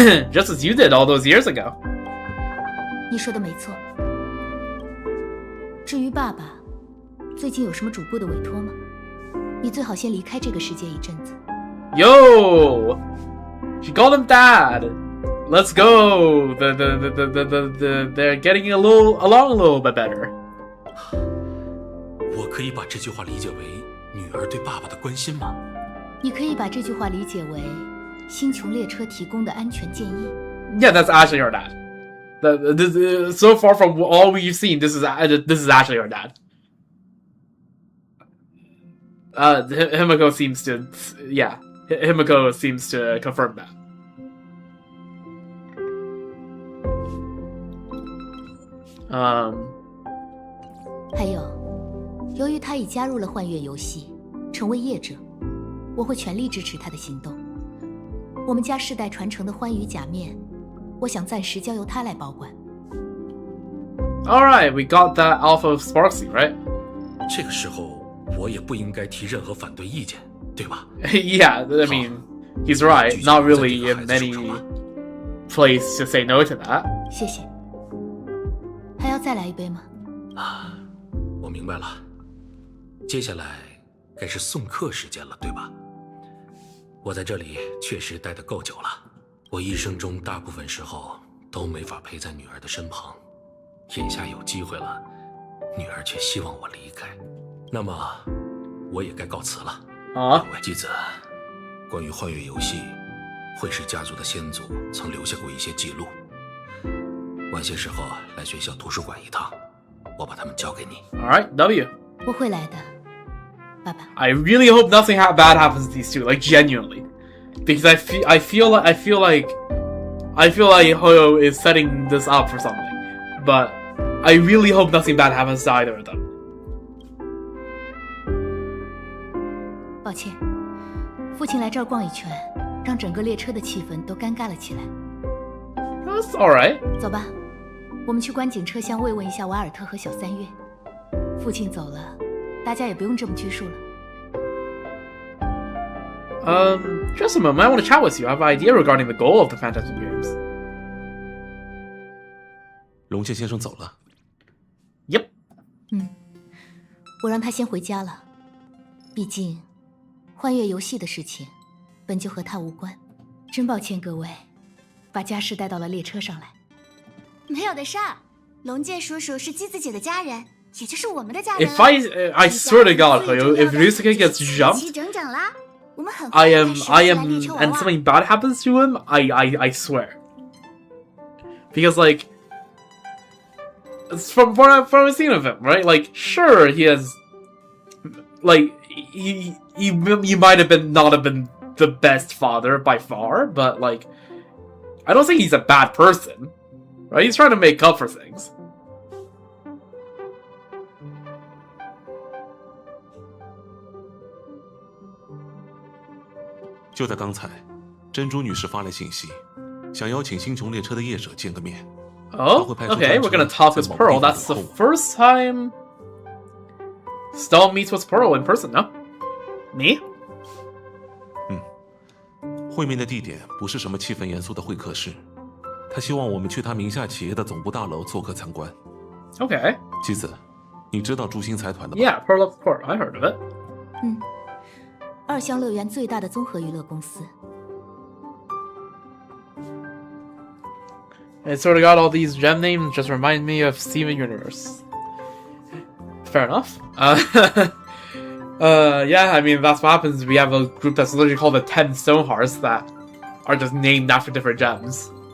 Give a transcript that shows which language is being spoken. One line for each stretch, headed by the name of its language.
English: Just as you did all those years ago.
Chinese: 你说的没错。至于爸爸，最近有什么主顾的委托吗？你最好先离开这个世界一阵子。
English: Yo, she called him Dad. Let's go. They're getting along a little bit better.
Chinese: 我可以把这句话理解为女儿对爸爸的关心吗？你可以把这句话理解为星穹列车提供的安全建议。
English: Yeah, that's actually her dad. So far from all we've seen, this is actually her dad. Himiko seems to, yeah, Himiko seems to confirm that.
Chinese: 还有，由于他已加入了幻月游戏，成为业者，我会全力支持他的行动。我们家世代传承的欢愉假面，我想暂时交由他来保管。
English: Alright, we got that Alpha of Sparksy, right?
Chinese: 这个时候，我也不应该提任何反对意见，对吧？
English: Yeah, I mean, he's right. Not really in any place to say no to that.
Chinese: 谢谢。还要再来一杯吗？我明白了。接下来该是送客时间了，对吧？我在这里确实待得够久了，我一生中大部分时候都没法陪在女儿的身旁，眼下有机会了，女儿却希望我离开，那么我也该告辞了。啊，继子，关于幻月游戏，惠氏家族的先祖曾留下过一些记录，晚些时候来学校图书馆一趟，我把它们交给你。
English: Alright, W.
Chinese: 我会来的，爸爸。
English: I really hope nothing bad happens to these two, like genuinely, because I feel like Hoyo is setting this up for something, but I really hope nothing bad happens to either of them.
Chinese: 抱歉，父亲来这儿逛一圈，让整个列车的气氛都尴尬了起来。
English: That's alright.
Chinese: 走吧，我们去观景车厢慰问一下瓦尔特和小三月。父亲走了，大家也不用这么拘束了。
English: Just a moment. I want to chat with you. I have an idea regarding the goal of the Phantasm Games.
Chinese: 龙介先生走了。
English: Yep.
Chinese: 我让他先回家了。毕竟，幻月游戏的事情本就和他无关。真抱歉各位，把家事带到了列车上来。没有的事儿，龙介叔叔是姬子姐的家人，也就是我们的家人。
English: If I swear to God, if Ryusuke gets jumped,
Chinese: 整整啦，我们很
English: I am, and something bad happens to him, I swear. Because like, from what I've seen of him, right? Like, sure, he has, like, he might have not have been the best father by far, but like, I don't think he's a bad person, right? He's trying to make up for things.
Chinese: 就在刚才，珍珠女士发来信息，想邀请星穹列车的业者见个面。
English: Oh, okay, we're gonna talk with Pearl. That's the first time Stone meets with Pearl in person, no? Me?
Chinese: 会面的地点不是什么气氛严肃的会客室，他希望我们去他名下企业的总部大楼做客参观。
English: Okay.
Chinese: 妻子，你知道珠星财团的吗？
English: Yeah, Pearl of Court. I heard of it.
Chinese: 二项乐园最大的综合娱乐公司。
English: I sort of got all these gem names just remind me of Steven Universe. Fair enough. Yeah, I mean, that's what happens. We have a group that's literally called the 10 Stonehearts that are just named after different gems.